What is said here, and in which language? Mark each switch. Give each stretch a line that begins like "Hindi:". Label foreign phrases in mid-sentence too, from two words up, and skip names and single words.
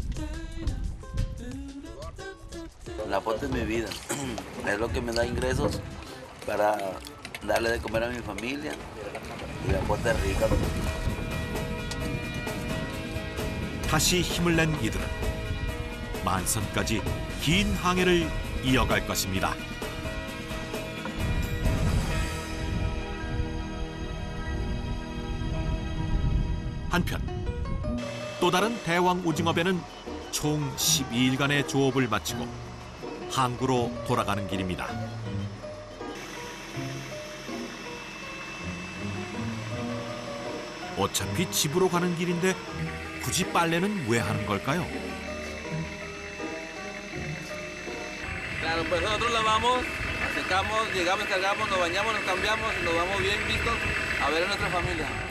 Spanish: La pota es mi vida. Es lo que me da ingresos para darle de comer a mi familia. Y la pota es rica.
Korean: 다시 힘을 낸 이들은 만선까지 긴 항해를 이어갈 것입니다. 한편 또 다른 대왕 오징어 배는 총 12일간의 조업을 마치고 항구로 돌아가는 길입니다. 어차피 집으로 가는 길인데 굳이 빨래는 왜 하는 걸까요?
Spanish: Claro, pues nosotros lavamos, secamos, llegamos, cargamos, nos bañamos, nos cambiamos y nos vamos bien vistos a ver a nuestra familia.